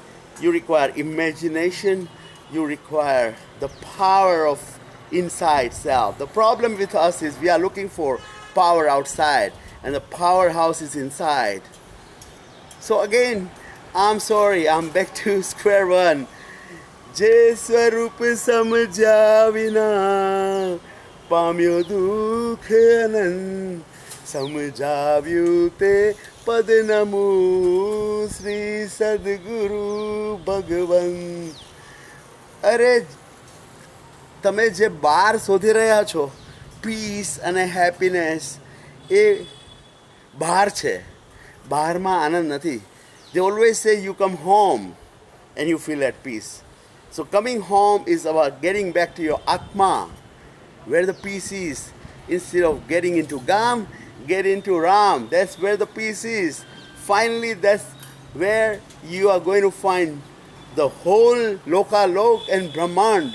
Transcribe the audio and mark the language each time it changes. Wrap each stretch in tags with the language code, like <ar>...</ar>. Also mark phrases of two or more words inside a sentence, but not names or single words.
<en>You require imagination. You require the power of inside self. The problem with us is we are looking for power outside, and the powerhouse is inside. So again, I'm sorry, I'm back to square one.</en> <gu>જે સ્વરૂપ સમજ્યા વિના પામ્યો દુઃખ અનંત સમજાવ્યું તે પદ નમું શ્રી સદ્ગુરુ ભગવંત. અરે તમે જે બહાર શોધી રહ્યા છો પીસ અને હેપીનેસ, એ બહાર છે, બહારમાં આનંદ નથી.</gu> <en>They always say you come home and you feel at peace. So coming home is about getting back to your Atma, where the peace is. Instead of getting into Gam, get into Ram. That's where the peace is. Finally, that's where you are going to find the whole Loka Lok and Brahmand.</en>